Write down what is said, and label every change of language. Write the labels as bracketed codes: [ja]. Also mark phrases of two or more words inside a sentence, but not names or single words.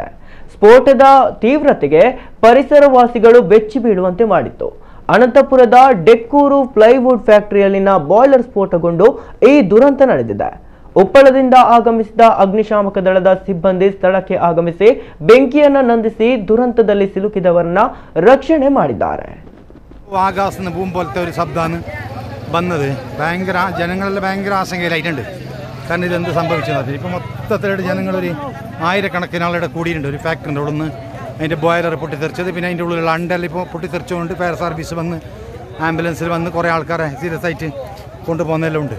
[kn] ಸ್ಫೋಟದ ತೀವ್ರತೆಗೆ ಪರಿಸರವಾಸಿಗಳು ಬೆಚ್ಚಿ ಬೀಳುವಂತೆ ಮಾಡಿತ್ತು. ಅನಂತಪುರದ ಡೆಕ್ಕೂರು ಪ್ಲೈವುಡ್ ಫ್ಯಾಕ್ಟರಿಯಲ್ಲಿನ ಬಾಯ್ಲರ್ ಸ್ಫೋಟಗೊಂಡು ಈ ದುರಂತ ನಡೆದಿದೆ. ಉಪ್ಪಳದಿಂದ ಆಗಮಿಸಿದ ಅಗ್ನಿಶಾಮಕ ದಳದ ಸಿಬ್ಬಂದಿ ಸ್ಥಳಕ್ಕೆ ಆಗಮಿಸಿ ಬೆಂಕಿಯನ್ನು ನಂದಿಸಿ ದುರಂತದಲ್ಲಿ ಸಿಲುಕಿದವರನ್ನ ರಕ್ಷಣೆ ಮಾಡಿದ್ದಾರೆ. [ml] ആകാശത്തിന് ബൂം പോലത്തെ ഒരു ശബ്ദമാണ് വന്നത്. ജനങ്ങളിൽ ഭയങ്കര ആശങ്കയിലായിട്ടുണ്ട്. കാരണം ഇതെന്ത് സംഭവിച്ചത്. ഇപ്പം മൊത്തത്തിലായിട്ട് ജനങ്ങളൊരു ആയിരക്കണക്കിന് ആളുടെ കൂടിയിട്ടുണ്ട്. ഒരു ഫാക്ടറിൻ്റെ ഉള്ളിൽ നിന്ന് അതിൻ്റെ ബോയിലർ പൊട്ടിത്തെറിച്ചത്, പിന്നെ അതിൻ്റെ ഉള്ളിലുള്ള അണ്ടെല്ലാം ഇപ്പോൾ പൊട്ടിത്തെറിച്ചുകൊണ്ട് [en] fire service [ml] വന്ന് ആംബുലൻസിൽ വന്ന് കുറേ ആൾക്കാരെ സീരിയസ് ആയിട്ട് കൊണ്ടുപോകുന്നതെല്ലാം ഉണ്ട്.